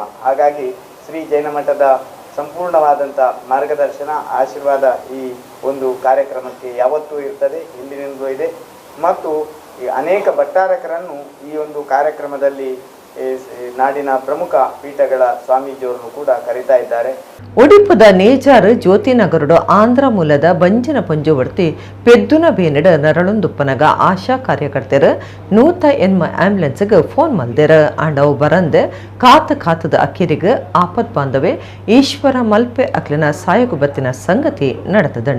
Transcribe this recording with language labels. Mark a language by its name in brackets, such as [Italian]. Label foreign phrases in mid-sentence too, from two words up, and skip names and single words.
[Kannada] ಹಾಗಾಗಿ ಶ್ರೀ ಜೈನ ಮಠದ ಸಂಪೂರ್ಣವಾದಂಥ ಮಾರ್ಗದರ್ಶನ ಆಶೀರ್ವಾದ ಈ ಒಂದು ಕಾರ್ಯಕ್ರಮಕ್ಕೆ ಯಾವತ್ತೂ ಇರ್ತದೆ, ಹಿಂದಿನಿಂದಲೂ ಇದೆ. ಮತ್ತು ಅನೇಕ ಭಟ್ಟಾರಕರನ್ನು ಈ ಒಂದು ಕಾರ್ಯಕ್ರಮದಲ್ಲಿ ನಾಡಿನ ಪ್ರಮುಖ ಪೀಠಗಳ ಸ್ವಾಮೀಜಿಯವರನ್ನು ಕೂಡ ಕರೀತಾ ಇದ್ದಾರೆ. [Tulu] ಒಡಿಪುದ ನೇಜಾರ್ ಜ್ಯೋತಿನಗರುಡು ಆಂಧ್ರ ಮೂಲದ ಬಂಜಿನ ಪುಂಜುವರ್ತಿ ಪೆದ್ದುನ ಬೇನೆಡ ನರಳುಂದುಪ್ಪನಗ ಆಶಾ ಕಾರ್ಯಕರ್ತೆರು ನೂತ ಎನ್ಮ ಆಂಬ್ಯುಲೆನ್ಸ್ಗೆ ಫೋನ್ ಮಲ್ದೆರ ಅಂಡವು ಬರಂದೆ ಕಾತದ ಅಕ್ಕಿರಿಗೆ ಆಪತ್ ಬಾಂಧವೆ ಈಶ್ವರ ಮಲ್ಪೆ ಅಕ್ಲಿನ ಸಾಯಗು ಬತ್ತಿನ ಸಂಗತಿ ನಡೆತದಂಡ.